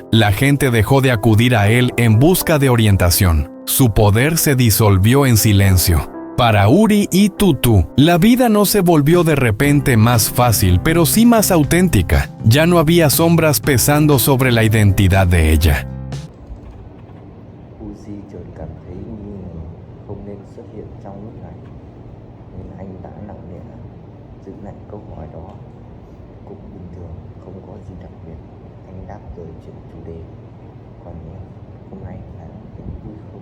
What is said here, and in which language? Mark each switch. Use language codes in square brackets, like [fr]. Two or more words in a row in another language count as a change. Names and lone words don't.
[es] La gente dejó de acudir a él en busca de orientación. Su poder se disolvió en silencio. Para Uri y Tutu, la vida no se volvió de repente más fácil, pero sí más auténtica. Ya no había sombras pesando sobre la identidad de ella. [vi] Uzi chợt cảm thấy nghi ngờ không nên xuất hiện trong lúc này, nên anh đã nặng nề giữ lại câu hỏi đó. Cũng bình thường, không có gì đặc biệt. Anh đáp rồi chuyển chủ đề. Còn em, hôm nay anh thấy vui không?